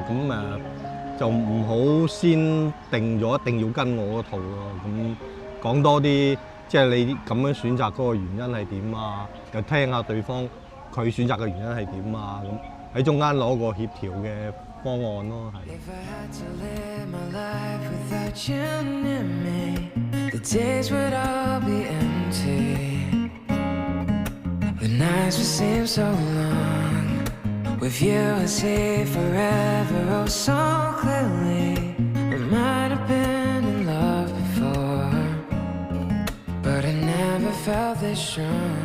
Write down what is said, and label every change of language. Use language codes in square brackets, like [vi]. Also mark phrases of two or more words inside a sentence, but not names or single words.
[yue] 咁就唔好先定咗一定要跟我嗰套咯。咁講多啲，即係你咁樣選擇嗰個原因係點啊？又聽下對方佢選擇嘅原因係點啊？咁喺中間攞個協調嘅方案咯，係。 [en] The days would all be empty. The nights would seem so long. With you I see forever oh so clearly. We might have been in love before, but I never felt this strong.